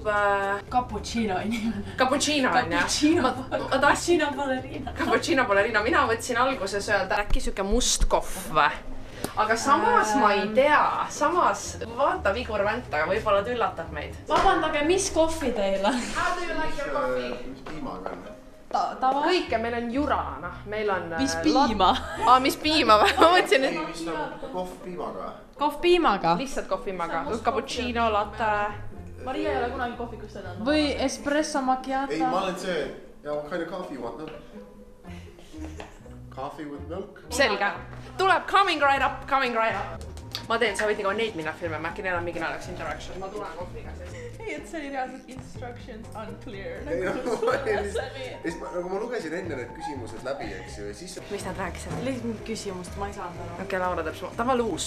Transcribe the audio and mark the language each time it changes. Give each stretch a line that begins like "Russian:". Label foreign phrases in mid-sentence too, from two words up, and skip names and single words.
Estonian: Cappuccino inimene. Cappuccino on jah? Cappuccino ballerina. Cappuccino ballerina. Mina võtsin alguses öelda äkki süke must kohv või? Aga samas ma ei tea. Samas vaata Vigur Vänta, võib-olla ta üllatab meid. Vabandage, mis kohvi teile?
English: How do you like your coffee?
Estonian: Mis piimaga on? Tava? Kõike, meil on jura, meil on... Mis piima? Mis piima või? Ma mõtlesin, et... Ei, mis on kohv piimaga? Kohv piimaga? Lihtsalt kohv piimaga. Cappuccino, latte. Maria ei ole kunagi kohvikust edanud. Või espresso macchiato? Ei, ma olen see...
English: Ja what kind of coffee you want, no? Coffee with milk?
Estonian: Selge. Tuleb
English: coming right up.
Estonian: Ma teen, sa võid nagu neid minna filme, ma äkki neil on mingi naljakas interaction. Ma tulen kohviga siis. Ei, et see oli reaalselt
English: instructions unclear.
Estonian: Nagu ma lugesin enne need küsimused läbi, eks ju, ja siis... Mis nad rääkisid? Lihtsalt küsimust, ma ei saanud aru. Okei, Laura teeb ta on uus.